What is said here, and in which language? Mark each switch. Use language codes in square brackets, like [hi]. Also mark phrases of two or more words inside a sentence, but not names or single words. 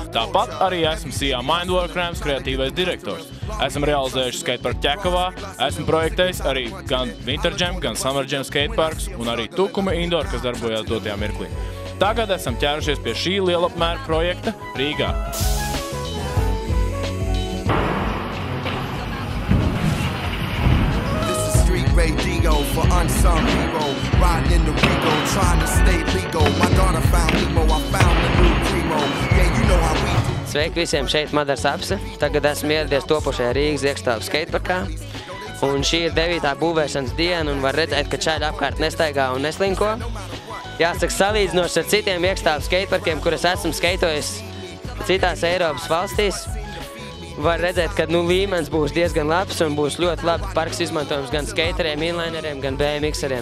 [lv] Tāpat arī esmu SIA Mindworkrams kreatīvais direktors. Esam realizējuši skateparku Ķekavā, esmu projektējis arī gan Winter Jam, gan Summer Jam skateparks un arī Tukuma Indoor, kas darbojās dotajā mirklī. Tagad esam ķērušies pie šī lielapmēra projekta Rīgā. [en] For unsung hero, riding in the Rego, trying to stay legal. My daughter found Nemo, I found the new Primo. Yeah, you know how we do. [lv] Sveiki visiem, šeit Madars Apse. Tagad esmu ieradies topošajā Rīgas iekštelpu skateparkā. Un šī ir 9. būvēšanas diena, un var redzēt, ka čaļi apkārt nestaigā un neslinko. Jāsaka, salīdzinoši ar citiem iekštelpu skateparkiem, kuras esmu skeitojis citās Eiropas valstīs, var redzēt, ka līmenis būs diezgan labs un būs ļoti labi parks izmantojums gan skateriem, inlineriem, gan BMX-eriem.